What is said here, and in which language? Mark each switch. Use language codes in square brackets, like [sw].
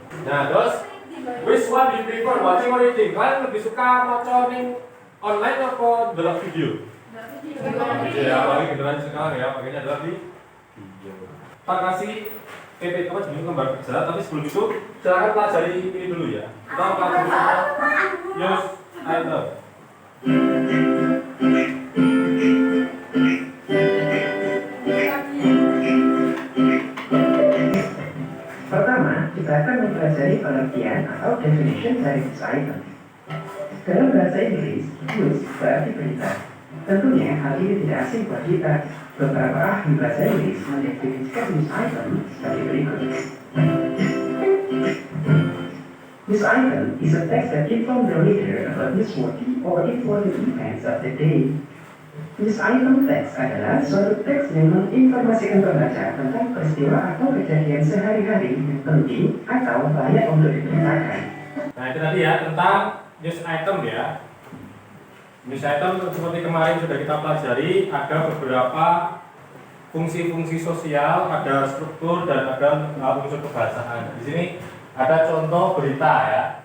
[id] Nah, terus [en] which one do you prefer, watching or reading? [id] Kalian lebih suka nonton online atau dalam video? Ya, apalagi generasi sekarang ya, pakainya adalah di video. Pak kasih PP apa jenis gambar kerja, tapi sebelum itu silakan pelajari ini dulu ya. Kita pelajari use item. Pertama, kita akan mempelajari pengertian atau definition dari news item. Dalam bahasa Inggris, news berarti berita. Tentunya hal ini tidak asing buat kita. Beberapa ahli bahasa Inggris mendefinisikan news item sebagai berikut. [en] News item is a text that informs the reader about newsworthy or important events of the day. [id] News item text adalah suatu teks yang menginformasikan pembaca tentang peristiwa atau kejadian sehari-hari yang penting atau layak untuk diberitakan. Nah itu tadi ya tentang news item ya. News item seperti kemarin sudah kita pelajari, ada beberapa fungsi-fungsi sosial, ada struktur dan ada unsur kebahasaan. Di sini ada contoh berita ya.